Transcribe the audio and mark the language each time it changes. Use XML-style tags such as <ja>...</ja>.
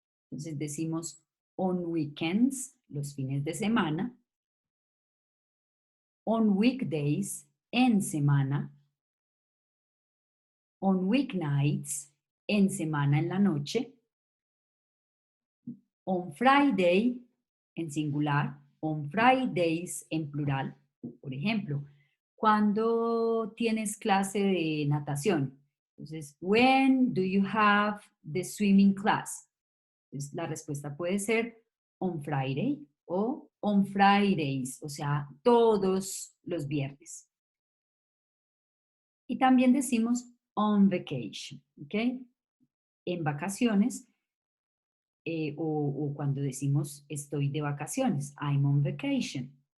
<es>Entonces decimos on weekends, los fines de semana, on weekdays, en semana, on weeknights, en semana en la noche, on Friday, en singular, on Fridays, en plural. Por ejemplo, cuando tienes clase de natación.</es> <en>Entonces, when do you have the swimming class?</en> <es>Entonces, la respuesta puede ser on Friday o on Fridays, o sea, todos los viernes. Y también decimos on vacation, ¿ok? En vacaciones o cuando decimos estoy de vacaciones,</es> <en>I'm on vacation.</en>